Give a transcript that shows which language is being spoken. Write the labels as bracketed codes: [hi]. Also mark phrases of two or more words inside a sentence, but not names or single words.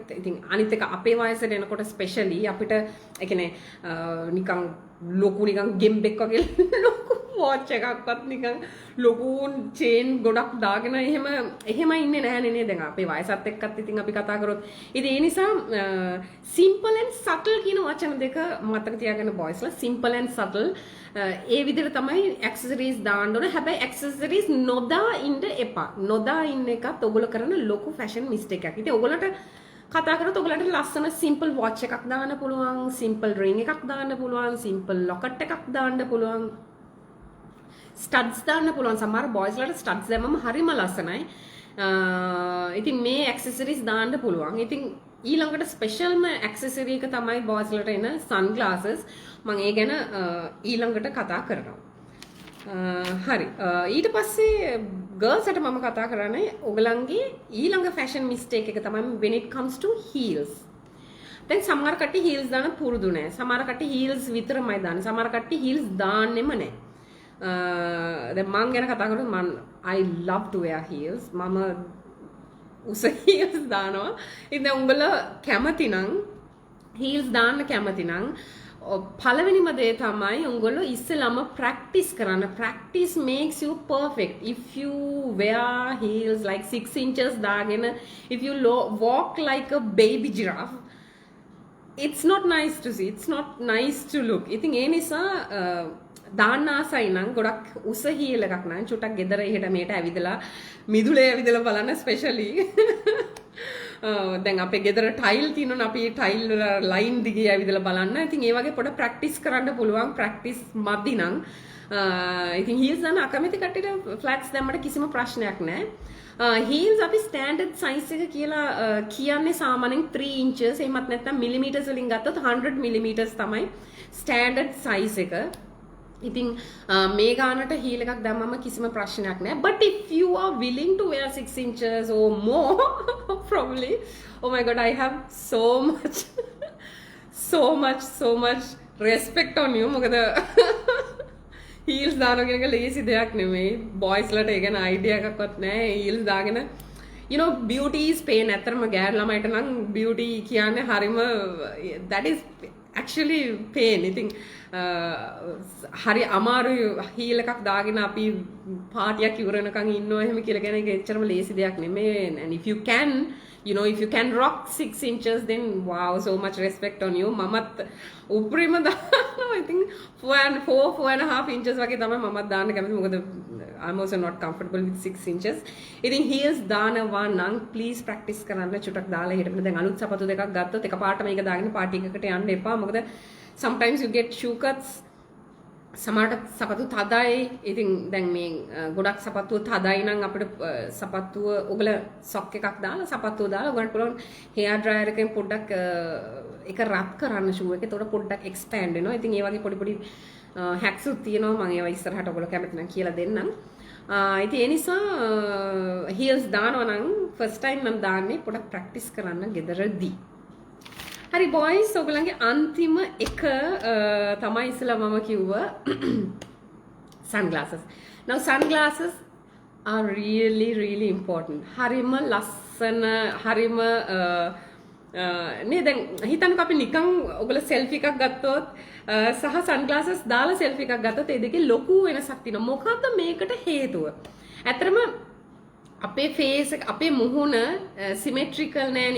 [si] ඉතින් අනිත් එක අපේ වයසට එනකොට ස්පෙෂලි අපිට ඒ කියන්නේ නිකන් ලොකු නිකන් ගෙම්බෙක් වගේ ලොකු වොච් එකක්වත් නිකන් ලොකු චේන් ගොඩක් දාගෙන එහෙම ඉන්නේ නැහැ නේ. දැන් අපේ වයසත් එක්කත් ඉතින් අපි කතා කරොත් ඉතින් ඒ නිසා [en] simple and subtle [si] කියන වචන දෙක මතක තියාගන්න බොයිස්ලා. [en] simple and subtle [si] ඒ විදිහට තමයි accessories දාන්න ඕන. හැබැයි accessories නොදා ඉන්න එපා. නොදා ඉන්න එකත් ඔයගොල්ලෝ කරන ලොකු [en] fashion mistake [si] එකක්. ඉතින් ඔයගොල්ලන්ට කතා කරොත් ඔයගොල්ලන්ට ලස්සන [en] simple watch [si] එකක් දාන්න පුළුවන්, [en] simple ring [si] එකක් දාන්න පුළුවන්, [en] simple locket [si] එකක් දාන්න පුළුවන්, studs දාන්න පුළුවන්. සමහර boys ලාට studs දැම්මම හරිම ලස්සනයි. ඉතින් මේ accessories දාන්න පුළුවන්. ඉතින් ඊළඟට ස්පෙෂල්ම accessory එක තමයි boys ලාට එන sunglasses. මම ඒ ගැන ඊළඟට කතා කරනවා. හරි. ඊට පස්සේ girls ට මම කතා කරන්නේ ඔයගලන්ගේ ඊළඟ [en] fashion mistake [si] එක තමයි [en] when it comes to heels. [si] දැන් සමහර කට්ටිය heels දාන පුරුදු නැහැ. සමහර කට්ටිය heels විතරමයි දාන්නේ. සමහර කට්ටිය heels දාන්නෙම නැහැ. දැන් මං ගැන කතා කරොත් [en] I love to wear heels. [si] මම උස heels දානවා. ඉතින් උඹලා කැමති නම් heels දාන්න කැමති නම් පළවෙනිම දේ තමයි උංගොල්ලෝ ඉස්සෙල්ලාම practice කරන්න. [en] Practice makes you perfect. If you wear heels like 6 inches දාගෙන if you walk like a baby giraffe, it's not nice to see. It's not nice to look. [si] ඉතින් ඒ නිසා දාන්න ආසයි නම් ගොඩක් උස හීල් එකක් නම් චුට්ටක් ගෙදර එහෙට මෙහෙට ඇවිදලා මිදුලේ ඇවිදලා බලන්න ස්පෙෂලි. දැන් අපේ ගෙදර ටයිල් තියෙනවනේ අපි ටයිල් වල ලයින් දිගේ ඇවිදලා බලන්න. ඉතින් ඒ වගේ පොඩ ප්‍රැක්ටිස් කරන්න පුළුවන්. ප්‍රැක්ටිස් මදි නම් ඉතින් හීල්ස් දාන්න අකමැති කට්ටියට ෆ්ලැට්ස් දැම්මට කිසිම ප්‍රශ්නයක් නැහැ. හීල්ස් අපි [en] standard size [si] එක කියලා කියන්නේ සාමාන්‍යයෙන් 3 inches එහෙමත් නැත්නම් මිලිමීටර්ස් වලින් ගත්තොත් 100 millimeters තමයි [en] standard size [si] එක. ඉතින් මේ ගානට හීල් එකක් දැම්මම කිසිම ප්‍රශ්නයක් නැහැ. [en] But if you are willing to wear 6 inches or more, probably, oh my god, I have so much respect on you. [si] මොකද හීල්ස් දානවා කියන එක ලේසි දෙයක් නෙමෙයි. බොයිස් ලට ඒ ගැන අයිඩියා එකක්වත් නැහැ. හීල්ස් දාගෙන [en] you know beauty is pain. [si] ඇත්තටම ගෑනු ළමයිට නම් beauty කියන්නේ හරිම [en] that is actually pain. [si] ඉතින් හරි අමාරුයි හීල් එකක් දාගෙන අපි පාටියක් ඉවර වෙනකන් ඉන්නවා එහෙම කියලා කියන එක එච්චරම ලේසි දෙයක් නෙමෙයි. [en] And if you can, you know, if you can rock 6 inches, then wow, so much respect on you. [si] මමත් උපරිම දානවා. [en] I think 4.5 inches [si] වගේ තමයි මමත් දාන්න කැමති. [en] මොකද I'm also not comfortable with 6 inches. [si] ඉතින් heels දානවා නම් [en] please practice [si] කරන්න චුට්ටක් දාලා හිටපෙන්න. දැන් අලුත් සපත්තු දෙකක් ගත්තොත් එකපාරට මේක දාගෙන පාටි එකකට යන්න එපා. [en] මොකද sometimes you get shoe cuts [si] සමහරට සපත්තු තදයි. ඉතින් දැන් මේ ගොඩක් සපත්තුව තදයි නම් අපිට සපත්තුව ඔගල සොක් එකක් දාලා සපත්තුව දාලා ඔයගොල්ලන්ට පුළුවන් [en] hair dryer [si] එකෙන් පොඩ්ඩක් ඒක රත් කරන්න shoe එකේ. ඒතකොට පොඩ්ඩක් expand වෙනවා. ඉතින් ඒ වගේ පොඩි hacks උත් තියෙනවා. මම ඒවා ඉස්සරහට ඔයගොල්ලෝ කැමති නම් කියලා දෙන්නම්. ඉතින් ඒ නිසා heels දානවා නම් [en] first time [si] මම දාන්නේ පොඩක් practice කරන්න ගෙදරදී. හරි boys ඔයගලගේ අන්තිම එක තමයි ඉස්සලා මම කිව්වා sunglasses. [en] Now sunglasses are really important. [si] හරිම ලස්සන හරිම නේ දැන් හිතන්නකෝ අපි නිකන් ඔයගල selfie එකක් ගත්තොත් සහ sunglasses දාලා selfie එකක් ගත්තොත් ඒ දෙකේ ලොකු වෙනසක් තියෙනවා. මොකද්ද මේකට හේතුව? ඇත්තටම අපේ ෆේස් එක අපේ මුහුණ සිමෙට්‍රිකල් නෑනේ.